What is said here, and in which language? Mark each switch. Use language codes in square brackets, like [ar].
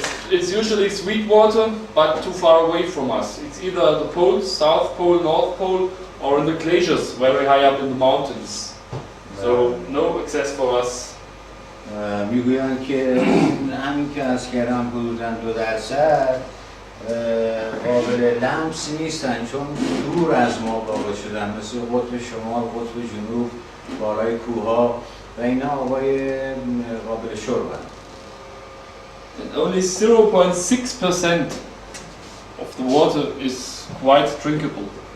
[en] It's usually sweet water, but too far away from us. It's either at the poles, South Pole, North Pole, or in the glaciers, very high up in the mountains. So no access for us. [fa] میگویند که همین که از کردم حدوداً 2% قابل لمس نیستن چون دور از ما واقع شدن، مثل قطب شمال، قطب جنوب، بالای کوه‌ها و اینا آبای قابل شربن. [en] Only 0.6% of the water is quite drinkable.